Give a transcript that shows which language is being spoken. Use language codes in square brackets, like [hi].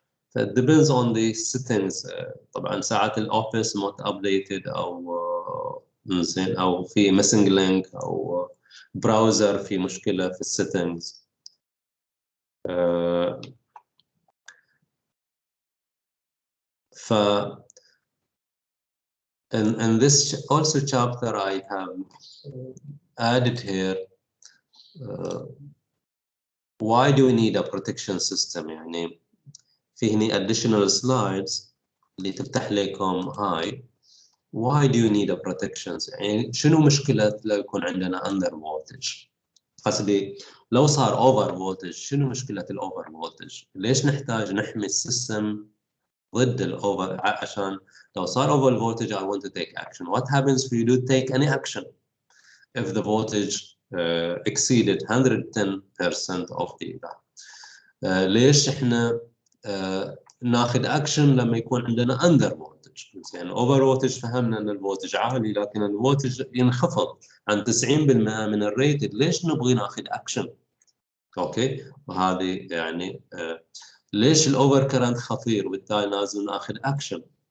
[en] ف depends on the settings. [ar] طبعا ساعات الاوفيس [en] not updated [ar] او زين، او في missing link او براوزر في مشكله في السيتنجز. [en] ف in this also chapter I have added here why do we need a protection system. [ar] يعني في هني additional slides اللي تفتح لكم هاي [en] why do you need a protection. [ar] يعني شنو مشكلة لو يكون عندنا under voltage؟ قصدي لو صار over voltage شنو مشكلة الأوفر voltage؟ ليش نحتاج نحمي السيستم ضد الاوفر عشان لو صار [en] over voltage I want to take action. What happens if you do take any action if the voltage exceeded 110% of the [ar] ليش احنا ناخذ اكشن لما يكون عندنا under voltage؟ يعني over voltage فهمنا ان الفولتج عالي لكن الفولتج ينخفض عن 90% من الريتد، ليش نبغي ناخذ اكشن؟ اوكي، وهذه يعني ليش الاوفر كرنت خطير وبالتالي لازم ناخذ اكشن؟